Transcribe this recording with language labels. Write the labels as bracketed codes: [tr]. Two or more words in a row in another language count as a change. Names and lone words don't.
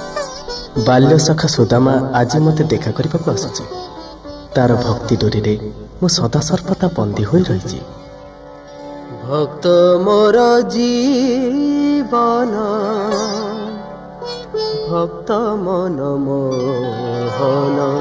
[or] ବାଲ୍ୟ ସଖା ସୁଦାମା ଆଜି ମତେ ଦେଖା କରିବା କୁ ଆସୁଛି। ତାର ଭକ୍ତି ଡୋରି ରେ ମୁଁ ସଦା ସର୍ବଦା ବନ୍ଦୀ ହୋଇ ରହିଛି। ଭକ୍ତ ମୋର ଜୀବନ ଭକ୍ତ ମନ ମୋହନ